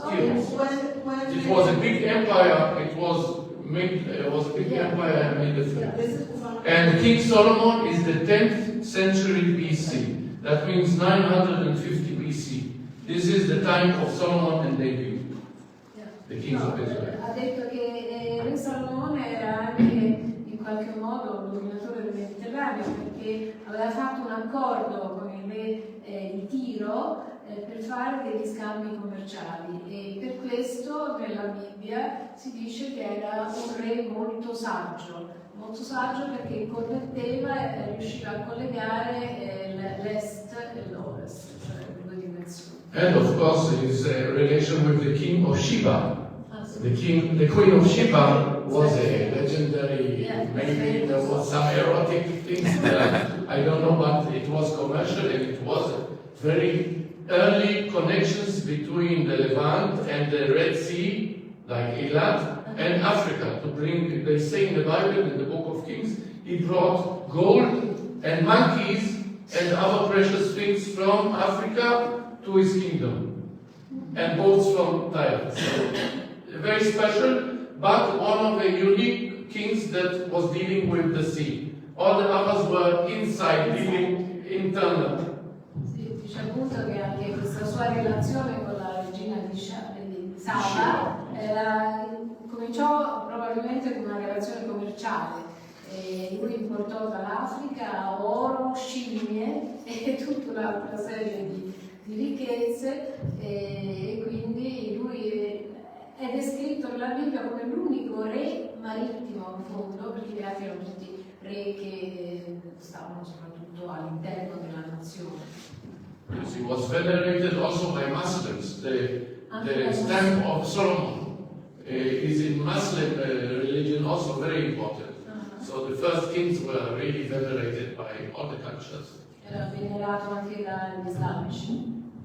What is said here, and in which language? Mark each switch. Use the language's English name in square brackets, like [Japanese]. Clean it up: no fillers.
[English] Tyros. It was a big empire. It was a big empire and made a fall. And King Solomon is the 10th century BC. That means 950 BC. This is the time of Solomon and David, the kings of Israel. [Italian] Ha detto che Re Salomone era anche in qualche modo un dominatore del Mediterraneo perché aveva fatto un accordo con il re di Tiro per fare degli scambi commerciali e per questo nella Bibbia si dice che era un re molto saggio perché connetteva e riusciva a collegare l'est e l'ovest, cioè le due dimensioni. [English] And of course his relation with the king of Sheba. The queen of Sheba was a legendary, maybe there was some erotic things there, I don't know, but it was commercial and it was very early connections between the Levant and the Red Sea, like Eilat, and Africa. To bring, they say in the Bible, in the book of Kings, he brought gold and monkeys and other precious things from Africa to his kingdom, and boats from Tyre. So, very special, but one of the unique kings that was dealing with the sea. All the others were inside, dealing internal. [Italian] Sì, dice appunto che anche questa sua relazione con la regina di Saba cominciò probabilmente con una relazione commerciale. Lui importò dall'Africa oro, scimmie e tutta un'altra serie di ricchezze e quindi lui è descritto nella Bibbia come l'unico re marittimo in fondo, perché gli altri erano tutti re che stavano soprattutto all'interno della nazione. [English] Yes, he was venerated also by Muslims. The stamp of Solomon is in Muslim religion also very important. So the first kings were really venerated by all the cultures. [Italian] Era venerato anche dagli islamici.